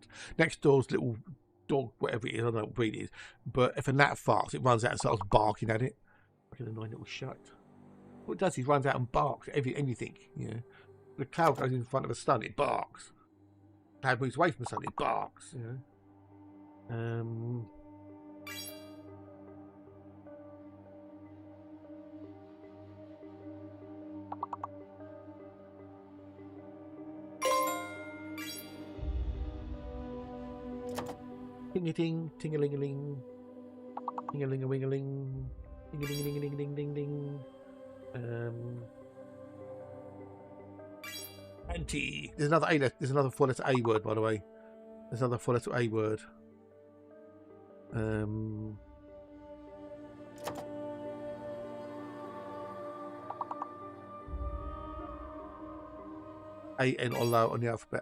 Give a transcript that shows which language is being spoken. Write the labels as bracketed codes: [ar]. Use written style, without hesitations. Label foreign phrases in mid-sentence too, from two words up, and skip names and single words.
[en] Next door's little dog, whatever it is, I don't know what breed it is. But if a gnat farts, it runs out and starts barking at it. Like an annoying little shut. What it does is runs out and barks at anything. You know, the cloud goes in front of a stun, it barks. The cloud moves away from the sun, it barks. You know. Ting-a-ting, ting-a-ling-a-ling, ting-a-ling-a-wing-a-ling, ting-a-ling-a-ling-a-ling-ding-ding. Anti. There's another A. There's another 4-letter A word, by the way. There's another 4-letter A word. A-N or low on the alphabet.